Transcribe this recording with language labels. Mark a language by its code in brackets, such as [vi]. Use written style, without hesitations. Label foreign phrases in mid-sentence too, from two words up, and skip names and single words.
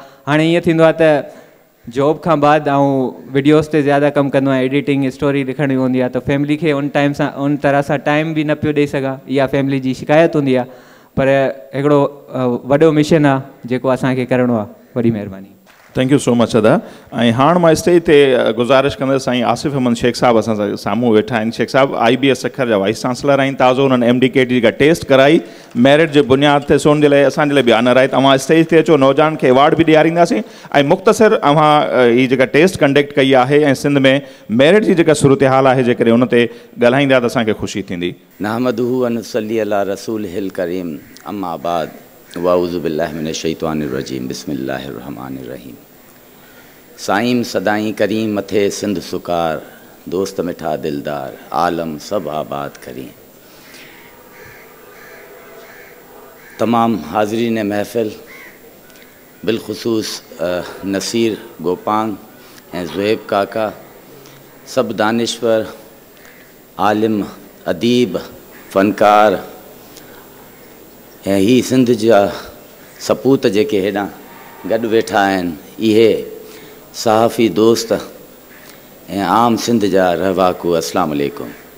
[sd] हाणे ईअं थींदो आहे त जॉब खां बाद ऐं वीडियोस ते ज़्यादा कमु कंदो आहियां, [en] editing story [sd] लिखणी हूंदी आहे, त फैमिली खे उन तरह सां टाइम बि न पियो ॾेई सघां। इहा फैमिली जी शिकायत हूंदी आहे, पर हिकिड़ो वॾो मिशन आहे जेको असांखे करिणो आहे। वॾी महिरबानी। [en] thank you so much अदा। [sd] ऐं हाणे मां स्टेज ते गुज़ारिश कंदुसि, साईं आसिफ़ अहमद शेख साहब असां साम्हूं वेठा आहिनि। शेख साहब IBS सखर जा [en] vice chancellor [sd] आहिनि। ताज़ो हुननि MDKT जेका टेस्ट कराई, मेरिट जे बुनियाद ते सोन जे लाइ असांजे लाइ बि ऑनर आहे। तव्हां स्टेज ते अचो, नौजवान खे अवॉर्ड बि ॾियारींदासीं ऐं मुख़्तसिर अव्हां हीअ जेका [en] test conduct [sd] कई आहे ऐं सिंध में मेरिट जी जेका सूरत हाल आहे, जेकॾहिं उन ते ॻाल्हाईंदा त असांखे ख़ुशी थींदी। [ar] نحمده ونصلي على رسوله الكريم أما بعد أعوذ بالله من الشيطان الرجيم بسم الله الرحمن الرحيم. [sd] साईं सदाई करीम मथे सिंध सुकार, दोस्त मिठा दिलदार, आलम सब आबाद करें। तमाम हाज़रीन महफ़िल, बिलखुसूस नसीर गोपांग ऐं ज़ुएब काका, सब दानिश्वर, आलिम, अदीब, फ़नकार ऐं ही सिंध जा सपूत जेके हेॾां गॾु वेठा आहिनि, इहे सहाफ़ी दोस्त ऐं आम सिंध जा रहवाकू, [ar] السلام عليكم.